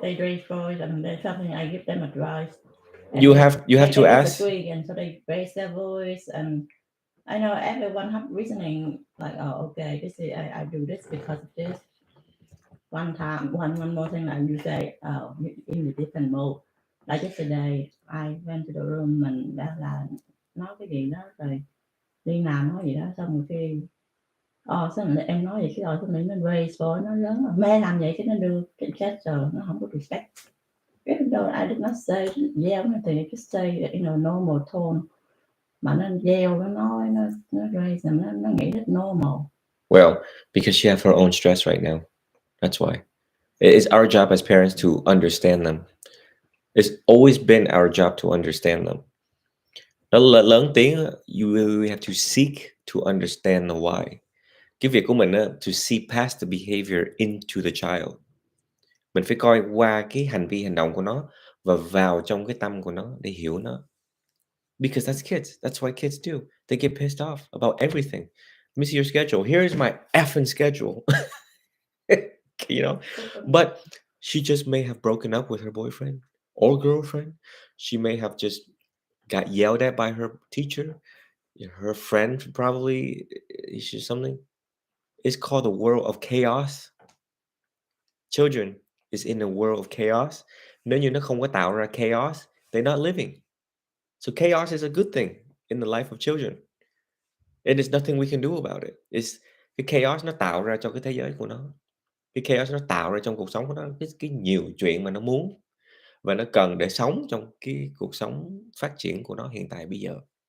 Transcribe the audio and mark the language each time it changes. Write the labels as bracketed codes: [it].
[en] they raise voice and there's something I give them advice. You have to ask. And so they raise their voice, and I know everyone have reasoning like, oh, okay, this is I do this because of this. One more thing like you say, oh, in a different mode. Like yesterday, I went to the room [vi] and đã là nói cái gì đó rồi đi làm nói gì đó, xong rồi khi xong rồi em nói vậy cái rồi xong rồi nó raise voice, nó lớn mẹ làm vậy cái nó đưa cái gesture, nó không có respect. [en] Even though I did not say yell anything, I just say in a normal tone. [vi] Mà nó yell, nó nói, nó raise, nó nghĩ [en] it's normal. Well, because she have her own stress right now. That's why. It's our job as parents to understand them. It's always been our job to understand them. [vi] Nó lớn tiếng, [en] you have to seek to understand the why. [vi] Cái việc của mình [en] to see past the behavior into the child. [vi] Mình phải coi qua cái hành vi hành động của nó và vào trong cái tâm của nó để hiểu nó. [en] Because that's kids. That's what kids do. They get pissed off about everything. Let me see your schedule. Here's my effing schedule. You know? But she just may have broken up with her boyfriend or girlfriend. She may have just got yelled at by her teacher. Her friend probably is something. It's called the world of chaos. Children, is in a world of chaos. [vi] Nếu như nó không có tạo ra chaos, [en] they're not living. So chaos is a good thing in the life of children. And there's nothing we can do about it. [vi] It's cái chaos nó tạo ra cho cái thế giới của nó. Cái chaos nó tạo ra trong cuộc sống của nó cái nhiều chuyện mà nó muốn và nó cần để sống trong cái cuộc sống phát triển của nó hiện tại bây giờ.